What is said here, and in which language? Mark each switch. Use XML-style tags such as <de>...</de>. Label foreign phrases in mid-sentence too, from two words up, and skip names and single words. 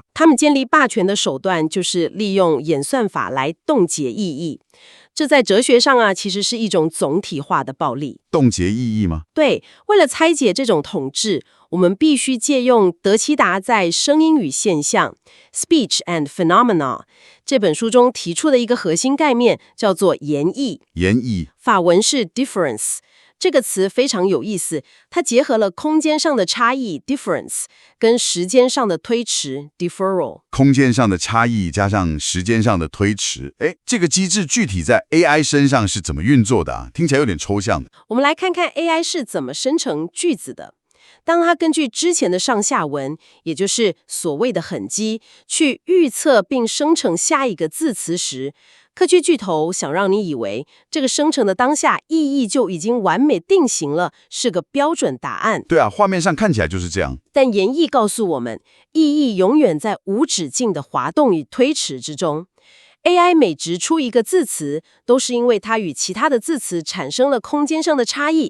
<zh>他們建立霸權的手段就是利用演算法來凍結意義。這在哲學上啊，其實是一種總體化的暴力。凍結意義嗎？對，為了拆解這種統治，我們必須借用德希達在《聲音與現象》（Speech and Phenomena） 這本書中提出的一個核心概念，叫做言異。言異，法文是 difference。這個詞非常有意思，它結合了空間上的差異 difference 跟時間上的推遲 deferral。空間上的差異加上時間上的推遲，這個機制具體在 AI 身上是怎麼運作的啊？聽起來有點抽象的。我們來看看 AI 是怎麼生成句子的。當它根據之前的上下文，也就是所謂的痕跡，去預測並生成下一個字詞時，科技巨頭想讓你以為這個生成的當下意義就已經完美定型了，是個標準答案。對啊，畫面上看起來就是這樣。但言異告訴我們，意義永遠在無止境的滑動與推遲之中。AI 每植出一個字詞，都是因為它與其他的字詞產生了空間上的差異。</zh>